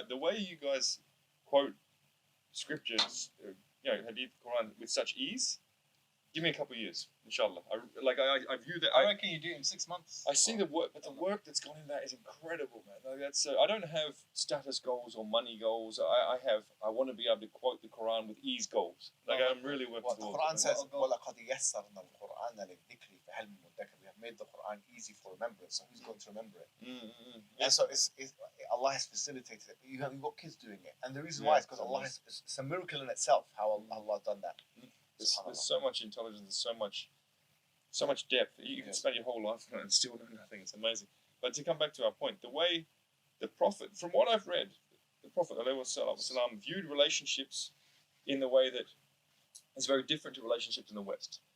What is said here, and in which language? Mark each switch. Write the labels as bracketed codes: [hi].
[en] The way you guys quote scriptures, Hadith, Quran with such ease. Give me a couple of years, inshallah. I view that. I reckon you do it in 6 months. I see the work, but the work that's gone in that is incredible, man. Like that's. I don't have status goals or money goals. I want to be able to quote the Quran with ease goals. Like I'm really working What the towards Quran it. says, [ar] وَلَقَدْ يَسَّرْنَا الْقُرْآنَ لِلذِّكْرِ فَهَلْ مِن مُدَّكِرٍ. [en] We have made the Quran easy for remembrance, so who's going to remember it? And so it's Allah has facilitated it. You've got kids doing it, and the reason why is because Allah has. It's a miracle in itself how Allah done that. There's so much intelligence. There's so much depth. You can spend your whole life on it and still know nothing. It's amazing. But to come back to our point, the way the Prophet, from what I've read, the Prophet ﷺ viewed relationships in the way that is very different to relationships in the West.